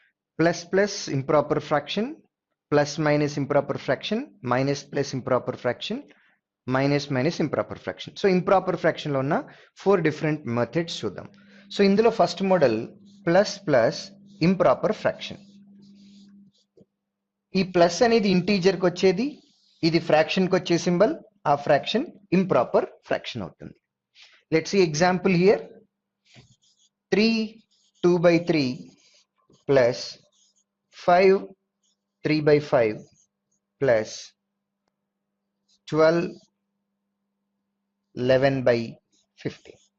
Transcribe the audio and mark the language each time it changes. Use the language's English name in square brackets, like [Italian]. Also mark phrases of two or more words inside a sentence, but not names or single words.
[English] plus plus improper fraction, plus minus improper fraction, minus plus improper fraction, minus minus improper fraction. So improper fraction [Telugu] లో ఉన్న [English] 4 different methods చూద్దాం. సో ఇందులో first model plus plus improper fraction. [Telugu] ఈ ప్లస్ అనేది ఇంటీజర్ కి వచ్చేది, ఇది ఫ్రాక్షన్ కి వచ్చే సింబల్, ఆ ఫ్రాక్షన్ [English] improper fraction [Telugu] అవుతుంది. [English] let's see example here. 3 2/3 ప్లస్ 5 3/5 ప్లస్ 12 11/15.